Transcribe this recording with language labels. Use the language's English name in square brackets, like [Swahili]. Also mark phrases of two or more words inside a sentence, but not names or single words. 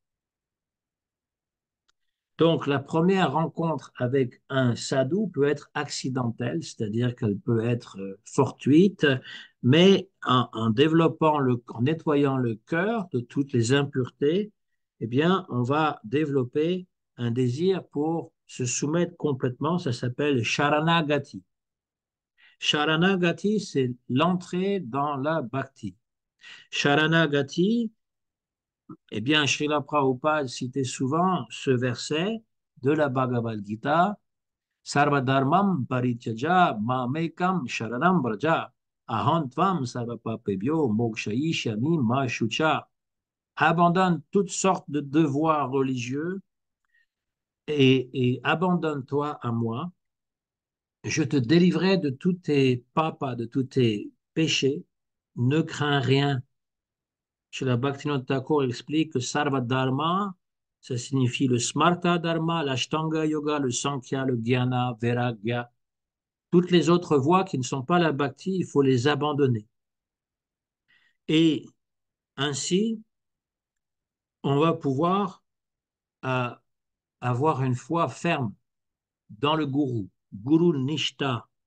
[French] Donc, la première rencontre avec un sadhu peut être accidentelle, c'est-à-dire qu'elle peut être fortuite, mais en développant en nettoyant le cœur de toutes les impuretés, eh bien, on va développer un désir pour se soumettre complètement. Ça s'appelle Sharanagati. Sharanagati, c'est l'entrée dans la bhakti. Sharanagati, eh bien, Srila Prabhupada citait souvent ce verset de la Bhagavad Gita, [Sanskrit] Sarvadharmam parityaja mamekam sharanam braja aham tvam sarvapapebhyo mokshayishyami ma shucha. [French] Abandonne toutes sortes de devoirs religieux et abandonne-toi à moi. Je te délivrerai de tous tes papas, de tous tes péchés. Ne crains rien. Srila Bhaktivinoda Thakur explique que Sarva Dharma, ça signifie le Smarta Dharma, l'Ashtanga Yoga, le Sankhya, le Jnana, Vairagya. Toutes les autres voies qui ne sont pas la Bhakti, il faut les abandonner. Et ainsi, on va pouvoir euh, avoir une foi ferme dans le Guru. Guru Nishta.